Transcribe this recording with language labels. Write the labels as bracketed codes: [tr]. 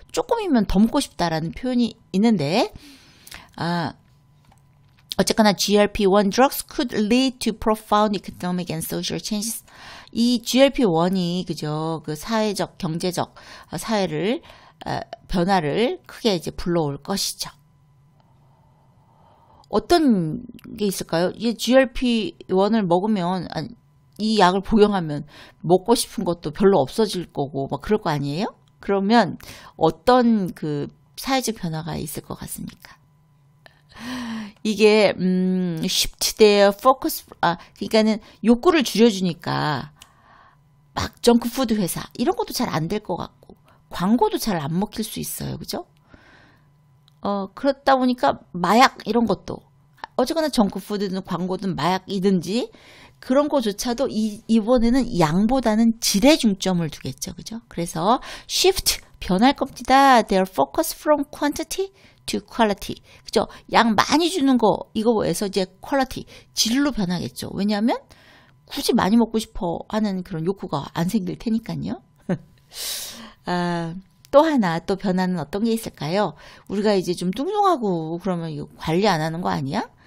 [ko] 조금이면 더 먹고 싶다라는 표현이 있는데, 어쨌거나 [en] GLP-1 drugs could lead to profound economic and social changes. [ko] 이 GLP-1이 그죠? 그 사회적, 경제적 사회를 변화를 크게 이제 불러올 것이죠. 어떤 게 있을까요? 이 GLP-1을 먹으면 이 약을 복용하면 먹고 싶은 것도 별로 없어질 거고 막 그럴 거 아니에요? 그러면 어떤 그 사회적 변화가 있을 것 같습니까? 이게 [en] shift their focus [ko] 그러니까는 욕구를 줄여주니까 막 정크푸드 회사 이런 것도 잘 안 될 것 같고 광고도 잘 안 먹힐 수 있어요, 그죠? 그렇다 보니까 마약 이런 것도 어쨌거나 정크푸드든 광고든 마약이든지 그런 거조차도 이번에는 양보다는 질에 중점을 두겠죠, 그죠? 그래서 shift 변할 겁니다. [en] Their focus from quantity to quality. [ko] 그죠? 양 많이 주는 거, 이거에서 이제 quality, 질로 변하겠죠. 왜냐하면 굳이 많이 먹고 싶어 하는 그런 욕구가 안 생길 테니까요. 또 하나, 또 변화는 어떤 게 있을까요? 우리가 이제 좀 뚱뚱하고 그러면 이거 관리 안 하는 거 아니야?